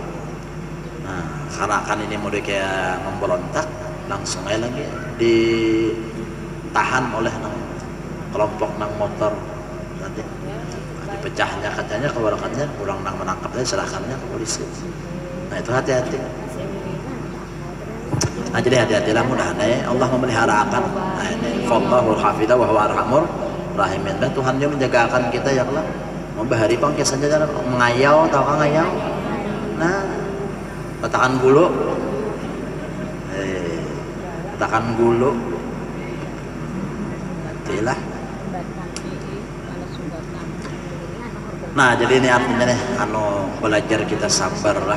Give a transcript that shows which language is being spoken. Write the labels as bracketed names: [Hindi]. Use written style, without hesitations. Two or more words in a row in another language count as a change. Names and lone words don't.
[Banjar] Nah, kanakan ini mau kayak memberontak, langsung aja lagi ditahan oleh kelompok nang motor. Nanti dipecahnya kacanya, keluarkannya, kurang nang menangkapnya, serahkannya ke polisi. Nah itu hati-hati. Nah jadi hati-hatilah, mudah-mudahan Allah memelihara akan. Nah ini [Arabic] فالله الحافظ وهو أرحم الراحمين. [Banjar] Dan Tuhan dia menjaga akan kita ya Allah. Membahari pang kisahnya jangan mengayau, tahu kan ngayau? Nah katakan gulu, katakan gulu. itulah. Nah jadi ini artinya nih anu belajar kita sabar lah.